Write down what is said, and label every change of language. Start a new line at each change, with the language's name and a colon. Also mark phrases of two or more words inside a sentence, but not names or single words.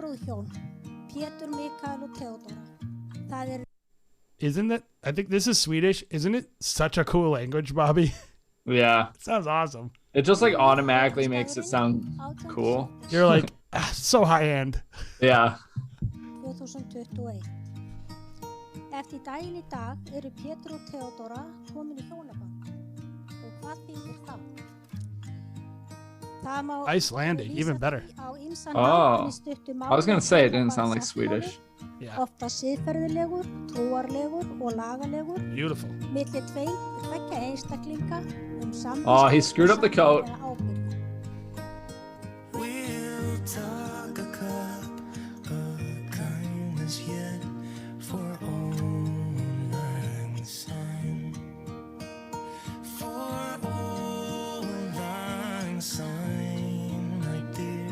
English: Isn't that? I think this is Swedish. Isn't it such a cool language, Bobby? Yeah. It sounds awesome. It just like automatically makes it sound cool. You're like, So high end. Yeah. 2021.
Icelandic: Eftir daginn í dag eru Pétur og Theodóra komin í hjónaband. Og hvað þýðir það? Það má
English: Icelandic, even better.
Icelandic: á ýmsan
English: Oh.
Icelandic: hátt í stuttu máli
English: I was gonna say it didn't sound like Swedish. Yeah.
Icelandic: Ofta siðferðilegur, trúarlegur og lagalegur
English: Beautiful.
Icelandic: milli tveggja einstaklinga samvisku
English: Oh, he screwed up the coat.
Icelandic: og ábyrgð.
English: We'll talk a cup of kindness yet for old lang syne. For old lang syne, my dear.